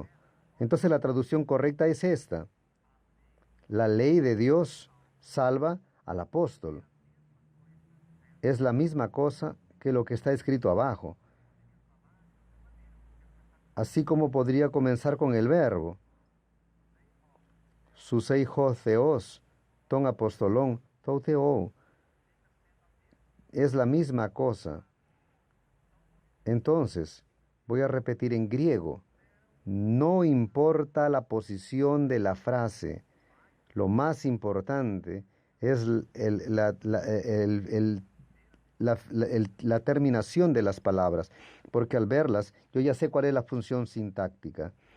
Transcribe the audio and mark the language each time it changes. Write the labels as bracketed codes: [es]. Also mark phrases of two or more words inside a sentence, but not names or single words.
[es] Entonces la traducción correcta es esta. La ley de Dios salva al apóstol. Es la misma cosa que lo que está escrito abajo. Así como podría comenzar con el verbo. [el] Σώζει ὁ θεός, τὸν ἀπόστολον, τοῦ θεοῦ. [es] Es la misma cosa. Entonces, voy a repetir en griego. No importa la posición de la frase. Lo más importante es la terminación de las palabras, porque al verlas yo ya sé cuál es la función sintáctica.